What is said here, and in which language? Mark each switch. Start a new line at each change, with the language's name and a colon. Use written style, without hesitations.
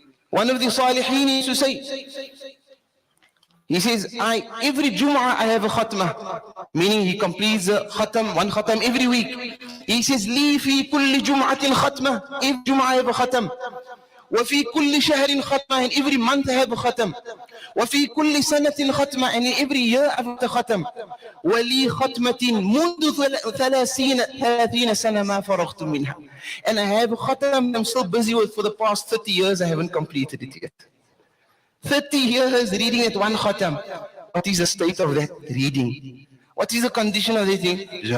English: One of the Salihin used to say, he says, every Jumu'ah I have a khatmah, meaning he completes a one khatam every week. He says,
Arabic: لي في كل جمعة ختمة,
English: every Jumu'ah I have a khatam.
Arabic: وفي كل شهر ختمة,
English: and every month I have a khatam.
Arabic: وفي كل سنة ختمة,
English: and every year I have a khatam.
Arabic: ولي ختمة منذ 30 سنة ما فرغت منها.
English: And I have a khatam I'm still busy with for the past 30 years, I haven't completed it yet. 30 years reading at one khatam. What is the state of that reading? What is the condition of that thing?